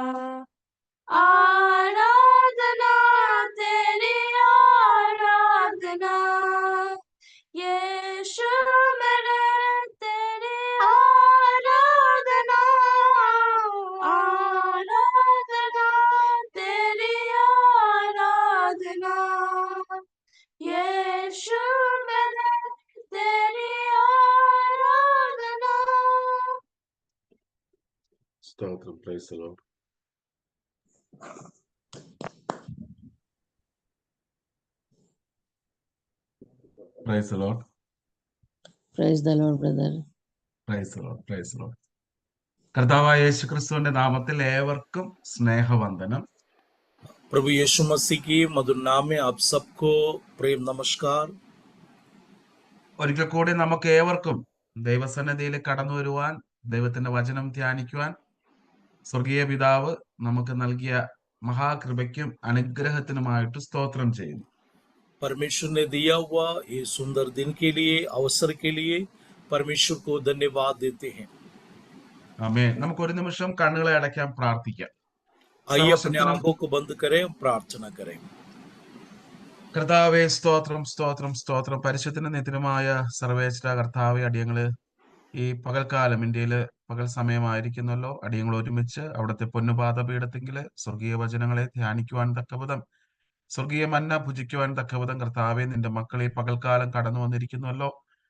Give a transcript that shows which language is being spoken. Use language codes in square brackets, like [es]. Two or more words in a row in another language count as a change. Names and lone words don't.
[hi] आराधना तेरी आराधना, यीशु मेरे तेरी आराधना, आराधना तेरी आराधना, यीशु मेरे तेरी आराधना. [en] స్తోత్రం. Praise the Lord. Praise the Lord. Praise the Lord, brother. Praise the Lord. Praise the Lord. [ml] കർത്താവായ യേശുക്രിസ്തുവിന്റെ നാമത്തിൽ ഏവർക്കും സ്നേഹവന്ദനം. [hi] प्रभु यीशु मसीह की मधुर नाम में आप सबको प्रेम नमस्कार. [ml] ഒരിക്കൽ കൂടി നമുക്ക് ഏവർക്കും ദൈവസന്നിധിയിൽ കടന്നു വരുവാൻ, ദൈവത്തിന്റെ വചനം ധ്യാനിക്കുവാൻ സ്വർഗീയ പിതാവ് നമുക്ക് നൽകിയ മഹാകൃപയ്ക്കും അനുഗ്രഹത്തിനുമായിട്ട് സ്തോത്രം ചെയ്യുന്നു. [hi] परमेश्वर ने दिया हुआ ये सुंदर दिन के लिए, अवसर के लिए परमेश्वर को धन्यवाद देते हैं. [ml] ആമേൻ. നമുക്ക് ഒരു നിമിഷം കണ്ണുകളെ അടയ്ക്കാം, പ്രാർത്ഥിക്കാം. [hi] आइए अपने आंखों को बंद करें, प्रार्थना करें. [ml] കർത്താവേ, സ്തോത്രം സ്തോത്രം സ്തോത്രം. പരിശുദ്ധന നിത്യമായ സർവേശ്വര കർത്താവെ, അടിയങ്ങള് ഈ പകൽക്കാലം ഇന്ത്യയില് പകൽ സമയമായിരിക്കുന്നല്ലോ, അടിയങ്ങൾ ഒരുമിച്ച് അവിടുത്തെ പൊന്നുപാദപീഠത്തെങ്കില് സ്വർഗീയ വചനങ്ങളെ ധ്യാനിക്കുവാൻ തക്കവിധം, സ്വർഗീയ മന്ന ഭുജിക്കുവാൻ തക്കവിധം കർത്താവെ, നിന്റെ മക്കൾ ഈ പകൽക്കാലം കടന്നു വന്നിരിക്കുന്നല്ലോ.